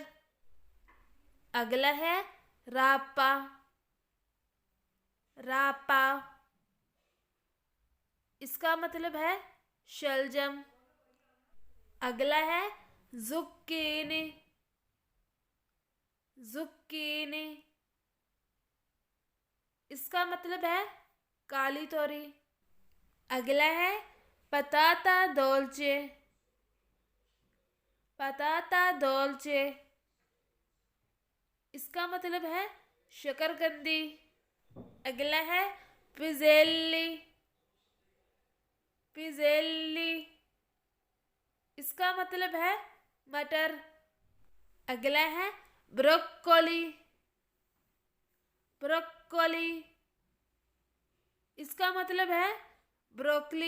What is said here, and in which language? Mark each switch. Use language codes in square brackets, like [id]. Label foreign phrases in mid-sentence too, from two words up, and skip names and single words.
[hi] अगला है रापा, रापा इसका मतलब है शलजम। अगला है zucchini, zucchini इसका मतलब है काली तोरी। अगला है [it] patata dolce, patata dolce [hi] इसका मतलब है शकरकंदी। अगला है पिज़ेली, पिज़ेली इसका मतलब है मटर। अगला है ब्रोकोली, ब्रोकोली इसका मतलब है ब्रोकली।